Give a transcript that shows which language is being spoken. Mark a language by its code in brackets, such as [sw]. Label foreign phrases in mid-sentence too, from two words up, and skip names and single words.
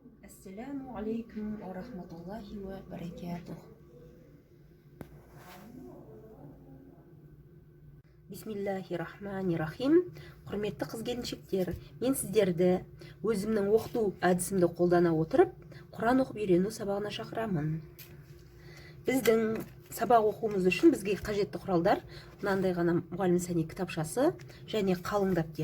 [ar] السلام عليكم ورحمة الله وبركاته. بسم الله الرحمن الرحيم. [kk] Құрметті қыз-келіншектер, мен сіздерді өзімнің оқыту әдісімді қолдана отырып, Құран оқып үйрену сабағына шақырамын. Біздің сабақ оқуымыз үшін бізге қажетті құралдар мынандай ғана мұғалім сәни кітапшасы және қалың дәптер.